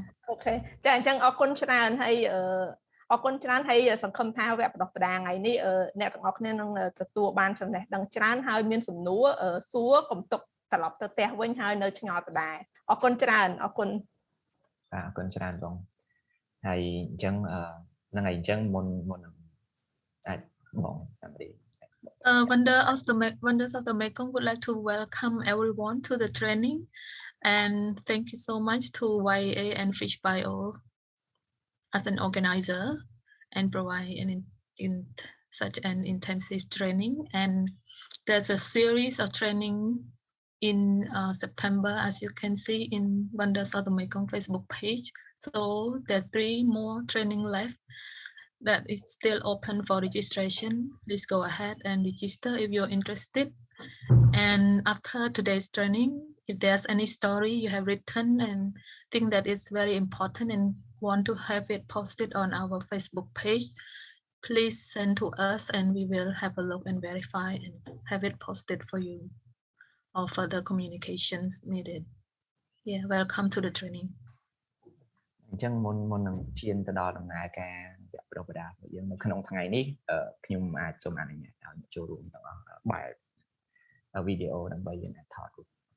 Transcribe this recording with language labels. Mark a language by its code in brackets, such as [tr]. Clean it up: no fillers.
[km] Okay ចាអញ្ចឹងអរគុណច្រើនហើយអរគុណច្រើនហើយសង្ឃឹមថាវគ្គបណ្ដុះបណ្ដាលថ្ងៃនេះអ្នកទាំងអស់គ្នានឹងទទួលបានចំណេះដឹងច្រើនហើយមានសំណួរសួរកុំទុកត្រឡប់ទៅផ្ទះវិញហើយនៅឆ្ងល់ដដែលអរគុណច្រើនអរគុណ អរគុណច្រើនបងហើយអញ្ចឹងហ្នឹងហើយអញ្ចឹងមុនអាច [en] somebody. Wonders of the Mekong would like to welcome everyone to the training, and thank you so much to YA and FISHBIO as an organizer and provide in such an intensive training. And there's a series of training in September, as you can see in Wonders of the Mekong Facebook page. So there's 3 more training left that is still open for registration. Please go ahead and register if you're interested. And after today's training, if there's any story you have written and think that is very important and want to have it posted on our Facebook page, please send to us and we will have a look and verify and have it posted for you or further communications needed. Yeah, welcome to the training. [km] អញ្ចឹងមុននឹងឈានទៅដល់ដំណើរការវគ្គប្រពដារបស់យើងនៅក្នុងថ្ងៃនេះខ្ញុំអាចសូមអនុញ្ញាតឲ្យចូលរួមទាំងអស់បែបវីដេអូដើម្បីយើងអាចថតរូប